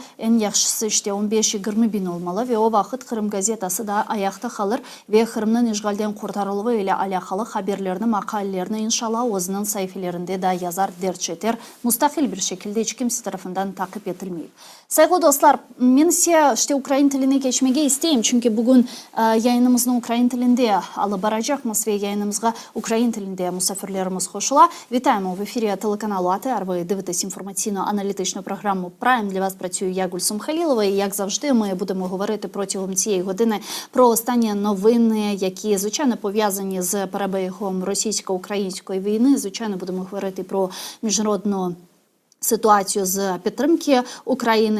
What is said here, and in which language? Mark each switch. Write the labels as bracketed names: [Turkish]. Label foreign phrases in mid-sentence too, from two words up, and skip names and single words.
[Crimean Tatar] En yaxşısı işte 15-20 bin olmalı ve o vakit Kırım gazetası da ayakta kalır ve Kırım'ın işgalden kurtarılığı ile alakalı haberlerini, makalelerini inşallah o'zining sayfelerinde da yazar, derç eder. Mustakil bir şekilde hiç kimse tarafından takip edilmeyip. Saygılı dostlar, men size işte Ukrayna tiline geçmege isteyim. Çünkü bugün yayınımızın Ukrayna tilinde alıp baracakmız ve yayınımızga Ukrayna tilinde musafirlerimiz koşula. [Ukrainian] Вітаємо в ефірі телеканалу АТР. Ви дивитесь інформаційно-аналітичну програму «Прайм». Для вас працюю я, Гульсум Халілова. І, як завжди, ми будемо говорити протягом цієї години про останні новини, які, звичайно, пов'язані з перебігом російсько-української війни. Звичайно, будемо говорити про міжнародну ситуацію з підтримки України.